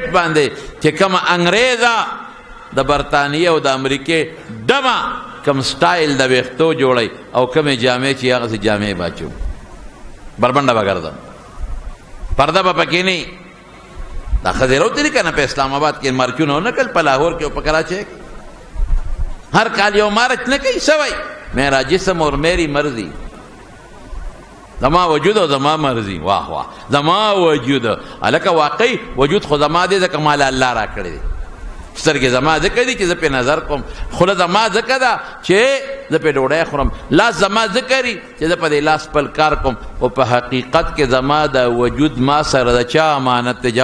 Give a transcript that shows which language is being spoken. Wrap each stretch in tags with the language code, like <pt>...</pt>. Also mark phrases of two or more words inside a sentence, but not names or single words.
<ps>باندې چې کومه انګریزه د برطانیې او د امریکې ډمه کوم سټایل د ویښتو جوړئ او کومې جامې چې هغسې جامې باچوم بربنډه به ګرځم پرده به پکې نه دا ښځې راوتلي که نه په اسلام آباد کې مارچونه ونه کړل په لاهور کې او په کراچۍ کې ہر کال یو مارچ نہ کئی سوئی</ps> <ur>میرا جسم اور میری مرضی</ur> <ps>زما وجود او زما مرضی. واه واه، زما وجود الکه واقعي وجود خو زما دی ځکه مال الله را کړی دی. سترګې زما ځکه دي چې زه پې نظر کوم، خوله زما ځکه ده چې زه پې ډوډۍ خورم، لاس زما ځکه دي چې زه په دې لاس خپل کار کوم. او په حقیقت کې زما د وجود ما سره د چا امانت دی؟</ps>